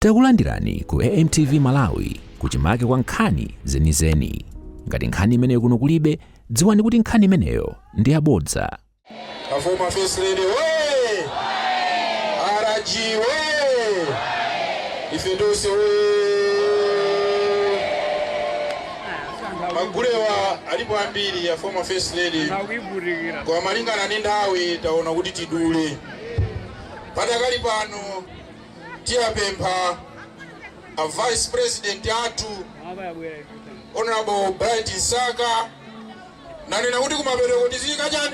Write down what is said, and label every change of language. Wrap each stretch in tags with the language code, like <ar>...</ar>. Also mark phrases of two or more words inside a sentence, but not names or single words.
<ny>Takulandirani ku AMTV Malawi kuchimake kwa nkhani zenizeni. Ngati nkhani imeneyo kuno kulibe, dziwani kuti nkhani imeneyo ndi yabodza.</ny> <en>Former First Lady</en> <ny>we! RG we! Ifedusi we! Magulewa alipo ambiri ya</ny> <en>Former First Lady.</en> <ny>Kwa malingana ndi nthawi taona kuti tidule. Patakali pano tiyapempha a</ny> <en>Vice President</en> <ny>atu Honorable Bright Nsaka nanena kuti kumapereko tizika chani?</ny>